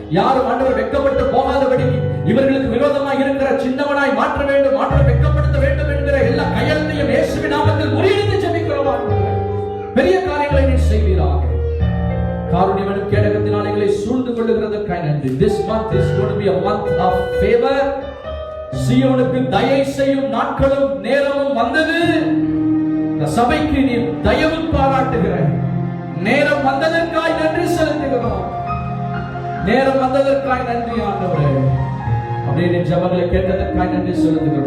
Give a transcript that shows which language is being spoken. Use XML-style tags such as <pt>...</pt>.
<ta>யாரும் ஆண்டவர் வெட்கப்பட்டு போகாதபடிக்கு இவர்களுக்கு விரோதமாய் இருக்கிற சின்னவனாய் மாற்ற வேண்டும், மாற்ற வெட்கப்படுத்த வேண்டும் என்கிற எல்லா கையெழுத்தையும் இயேசுவின் நாமத்தில் முறியடித்து ஜெபிக்கிறோம். பெரிய காரியங்களை நீர் செய்வீராக. காருண்யம் கேடகத்தினால் எங்களை சூழ்ந்து கொள்ளுகிறதற்காக நன்றி.</ta> <en>This month is going to be a month of favor.</en> <ta>சீயோனுக்கு தயை செய்யும் நாட்களும் நேரமும் வந்தது. இந்த சபைக்கு நீ தயவு பாராட்டுகிற நேரம் வந்ததற்காக நன்றி செலுத்துகிறோம். நேரம் வந்ததற்காக நன்றி ஆண்டவரே. அப்படியே நீ ஜெபங்களை கேட்டதற்காக நன்றி செலுத்துகிறோம்.</ta>